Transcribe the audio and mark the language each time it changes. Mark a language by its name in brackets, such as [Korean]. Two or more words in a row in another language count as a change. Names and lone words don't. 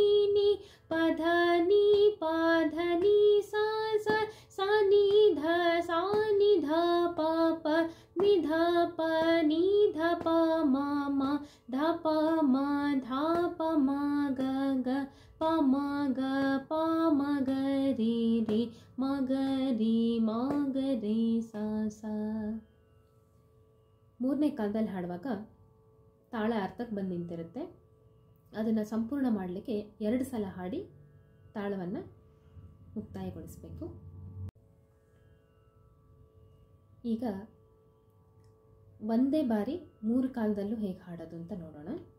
[Kannada] ni ಪ ಧ ni ಪ ಧ ni ಸ ಸ ಸ ni ಧ ಸ ni ಧ ಪ ಪ ni ಧ ಪ ni ಧ ಪ ಮ ಮ ಧ ಪ ಮ ಧ ಪ ಮ ಗ ಗ ಪ ಮ ಗ ಪ ಮ ಗ ರಿ ರಿ ಮ ಗ ರಿ ಮ ಗ ರಿ ಸ ಸ. ಮೂರನೇ ಕಾಲದಲ್ಲಿ ಹಾಡುವಾಗ ತಾಳ ಅರ್ಥಕ್ಕೆ ಬಂದು ನಿಂತಿರುತ್ತೆ. ಅದನ್ನು ಸಂಪೂರ್ಣ ಮಾಡಲಿಕ್ಕೆ 2 ಸಲ ಹಾಡಿ ತಾಳವನ್ನು ಮುಕ್ತಾಯಗೊಳಿಸಬೇಕು. ಈಗ ಒಂದೇ ಬಾರಿ 3 ಕಾಲದಲ್ಲೂ ಹೇಗೆ ಹಾಡೋದು ಅಂತ ನೋಡೋಣ.